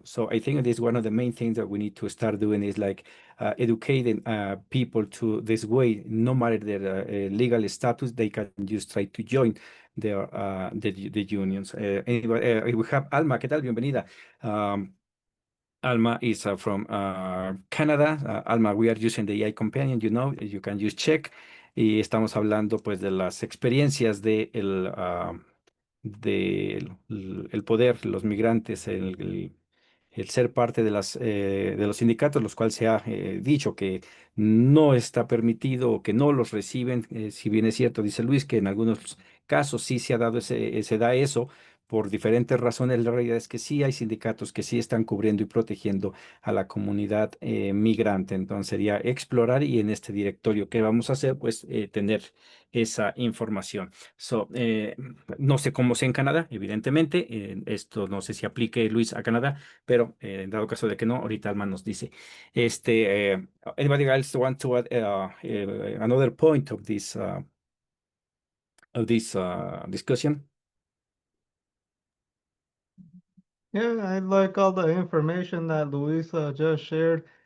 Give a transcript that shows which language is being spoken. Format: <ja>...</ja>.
<en>So I think it is one of the main things that we need to start doing is like educating people to this way, no matter their legal status, they can just try to join their the unions. Anyway, we have Alma.</en> <es>¿Qué tal? Bienvenida.</es> <en>Alma is from Canada. Alma, we are using the AI companion, you can just check.</en> <es>Y estamos hablando pues de las experiencias de el poder, los migrantes, el ser parte de los sindicatos, los cuales se ha dicho que no está permitido o que no los reciben. Si bien es cierto, dice Luis, que en algunos casos sí se ha dado se da eso por diferentes razones. La realidad es que sí hay sindicatos que sí están cubriendo y protegiendo a la comunidad migrante. Entonces sería explorar, y en este directorio que vamos a hacer, pues tener esa información. No sé cómo sea en Canadá, evidentemente. Esto no sé si aplique, Luis, a Canadá, pero en dado caso de que no, ahorita Alma nos dice.</es> <en>Anybody else want to add another point of this discussion? Yeah, I like all the information that Luisa just shared.</en>